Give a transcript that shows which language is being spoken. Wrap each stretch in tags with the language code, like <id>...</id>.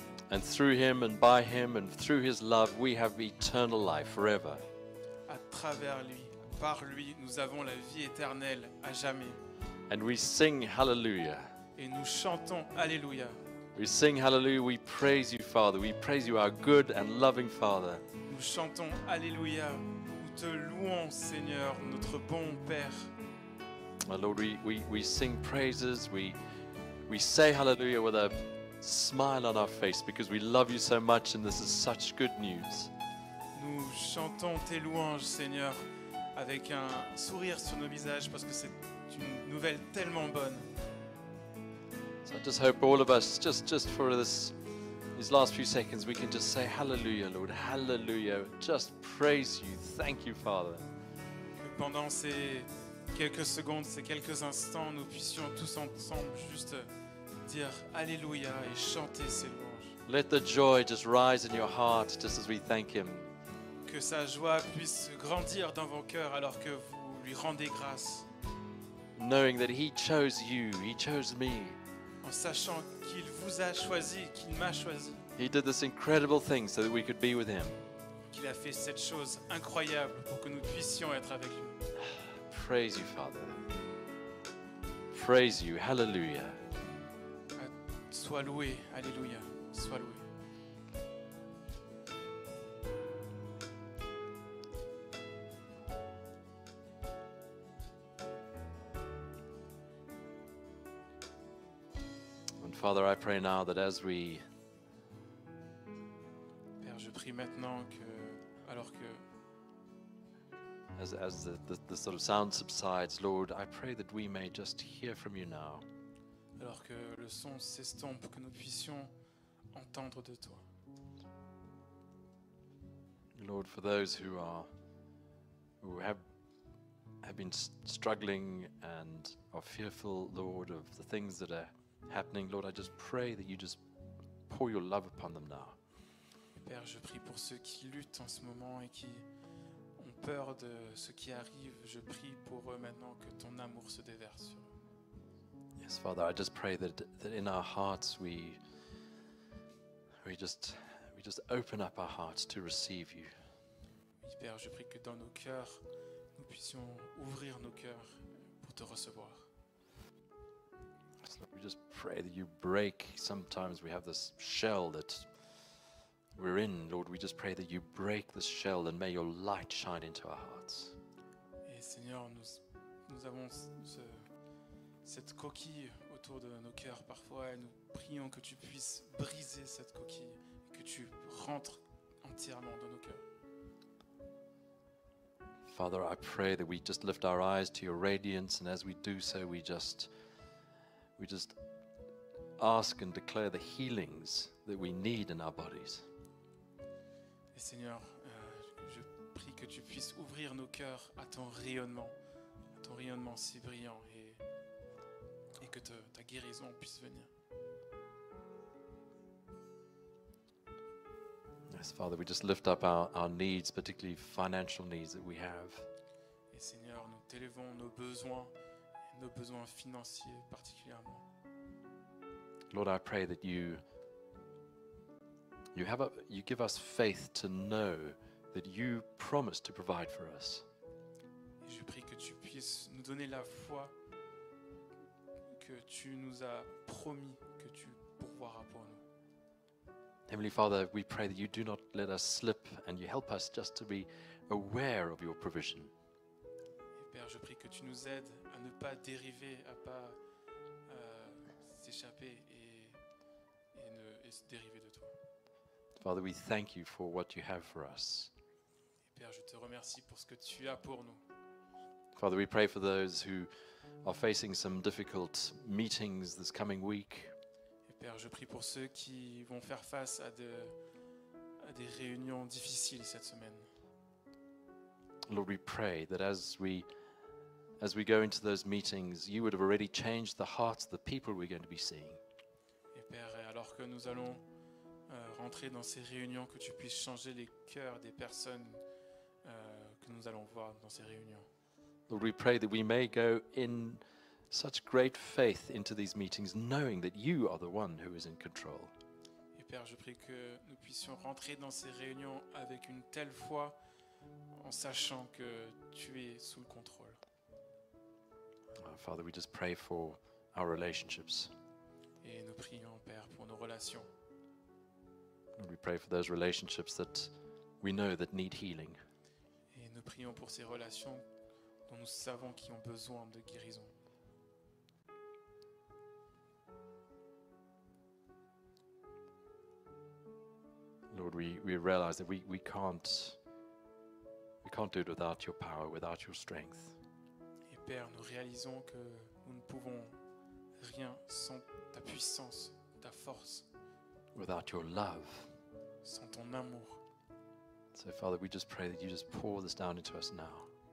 <en>And through him and by him and through his love, we have eternal life forever.</en> <fr>À travers lui, par lui, nous avons la vie éternelle à jamais.</fr> <en>And we sing hallelujah.</en> <fr>Et nous chantons Alléluia.</fr> <en>We sing hallelujah. We praise you, Father. We praise you, our good and loving Father.</en> <fr>Nous chantons Alléluia. Nous te louons, Seigneur, notre bon Père.</fr> <en>My Lord, we sing praises. We say hallelujah with a smile on our face because we love you so much and this is such good news.</en> <fr>Nous chantons tes louanges, Seigneur, avec un sourire sur nos visages parce que c'est une nouvelle tellement bonne.</fr> <en>So I just hope all of us, just for these last few seconds, we can just say hallelujah, Lord, hallelujah. Just praise you. Thank you, Father.</en> <fr>Que pendant ces quelques secondes, ces quelques instants, nous puissions tous ensemble juste dire Alléluia et chanter ses louanges.</fr> <en>Let the joy just rise in your heart just as we thank him.</en> <fr>Que sa joie puisse grandir dans vos cœurs alors que vous lui rendez grâce.</fr> <en>Knowing that he chose you, he chose me.</en> <fr>En sachant qu'il vous a choisi, qu'il m'a choisi.</fr> <en>He did this incredible thing so that we could be with him.</en> <fr>Qu'il a fait cette chose incroyable pour que nous puissions être avec lui.</fr> <en>Praise you, Father. Praise you. Hallelujah.</en> <fr>Sois loué, Alléluia, sois loué.</fr> <en>And Father, I pray now that as we</en> <fr>Père, je prie maintenant que, alors que</fr> <en>as the sort of sound subsides, Lord, I pray that we may just hear from you now.</en> <fr>alors que le son s'estompe, que nous puissions entendre de toi.</fr> <en>Lord, for those who have been struggling and are fearful, Lord, of the things that are happening, Lord, I just pray that you just pour your love upon them now.</en> <fr>Père, je prie pour ceux qui luttent en ce moment et qui ont peur de ce qui arrive. Je prie pour eux maintenant que ton amour se déverse sur eux.</fr> <en>Yes, Father, I just pray that in our hearts we just open up our hearts to receive you.</en> <fr>Oui, Père, je prie que dans nos cœurs, nous puissions ouvrir nos cœurs pour te recevoir.</fr> <en>So we just pray that you break. Sometimes we have this shell that we're in, Lord. We just pray that you break this shell and may your light shine into our hearts.</en> <fr>Et Seigneur, nous avons cette coquille autour de nos cœurs parfois et nous prions que tu puisses briser cette coquille et que tu rentres entièrement dans nos cœurs.</fr> <en>Father, I pray that we just lift our eyes to your radiance, and as we do so, we just ask and declare the healings that we need in our bodies.</en> <fr>Et Seigneur, je prie que tu puisses ouvrir nos cœurs à ton rayonnement si brillant et que ta guérison puisse venir.</fr> <en>Yes, Father, we just lift up our needs, particularly financial needs that we have.</en> <fr>Et Seigneur, nous t'élevons nos besoins financiers particulièrement.</fr> <en>Lord, I pray that you give us faith to know that you promise to provide for us.</en> <fr>Et je prie que tu puisses nous donner la foi que tu nous as promis que tu pourvoiras pour nous.</fr> <en>Heavenly Father, we pray that you do not let us slip and you help us just to be aware of your provision.</en> <fr>Et Père, je prie que tu nous aides à ne pas dériver, à pas s'échapper et se dériver de toi.</fr> <en>Father, we thank you for what you have for us.</en> <fr>Et Père, je te remercie pour ce que tu as pour nous.</fr> <en>Father, we pray for those who are facing some difficult meetings this coming week.</en> <fr>Et Père, je prie pour ceux qui vont faire face à des réunions difficiles cette semaine.</fr> <en>Lord, we pray that as we go into those meetings, you would have already changed the hearts of the people we're going to be seeing.</en> <fr>Et Père, alors que nous allons rentrer dans ces réunions, que tu puisses changer les cœurs des personnes que nous allons voir dans ces réunions.</fr> <en>Lord, we pray that we may go in such great faith into these meetings, knowing that you are the one who is in control.</en> <fr>Et Père, je prie que nous puissions rentrer dans ces réunions avec une telle foi, en sachant que tu es sous le contrôle.</fr> <en>Father, we just pray for our relationships.</en> <fr>Et nous prions, Père, pour nos relations.</fr> <en>Lord, we pray for those relationships that we know that need healing.</en> <fr>Et nous prions pour ces relations dont nous savons qui ont besoin de guérison.</fr> <en>Lord, we realize that we can't do it without your power, without your strength.</en> <fr>Et Père, nous réalisons que nous ne pouvons rien sans ta puissance, ta force,</fr> <en>Without your love.</en> <fr>sans ton amour.</fr> <en>So, Father, we just pray that you just pour this down into us now.</en>